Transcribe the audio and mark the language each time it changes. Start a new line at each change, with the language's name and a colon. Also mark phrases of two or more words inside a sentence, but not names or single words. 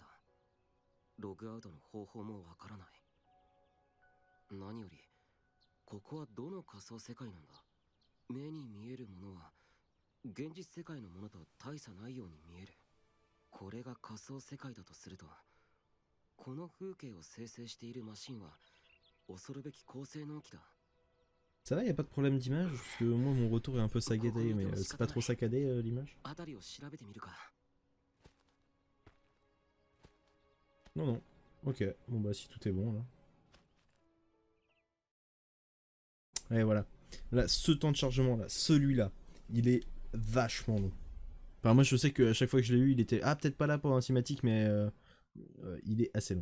Japanese: ログアウトの方法もわからない。何よりここはどの仮想世界なんだ。目に見えるものは現実世界のものと大差ないように見える。これが仮想世界だとすると、この風景を生成しているマシンは恐るべき高性能機だ。
French: Ça va, y a pas de problème d'image, parce que moi mon retour est un peu saccadé, mais c'est pas trop saccadé l'image.
Japanese: 辺りを調べてみるか。
French: Non, non. Ok, bon bah si tout est bon là. Et voilà. Là, ce temps de chargement là, celui-là, il est vachement long. Enfin, moi je sais qu'à chaque fois que je l'ai eu, il était. Ah, peut-être pas là pour un cinématique, mais il est assez long.